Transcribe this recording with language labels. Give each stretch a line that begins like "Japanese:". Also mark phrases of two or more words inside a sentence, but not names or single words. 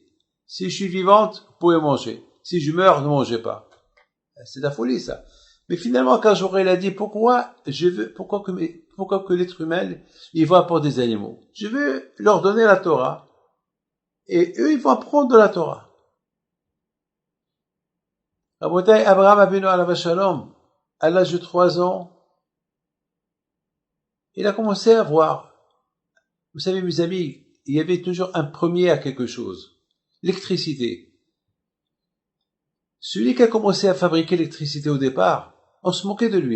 French: Si je suis vivante, vous pouvez manger. Si je meurs, ne mangez pas. C'est de la folie, ça. Mais finalement, quand j'aurais l'a dit, pourquoi que l'être humain, il va pour des animaux? Je veux leur donner la Torah. Et eux, ils vont apprendre de la Torah.
Hebrew: אברהם אבינו עליו השלום,
French: à l'âge de 3 ans, il a commencé à voir. Vous savez, mes amis, il y avait toujours un premier à quelque chose. L'électricité. Celui qui a commencé à fabriquer l'électricité au départ, on se moquait de lui.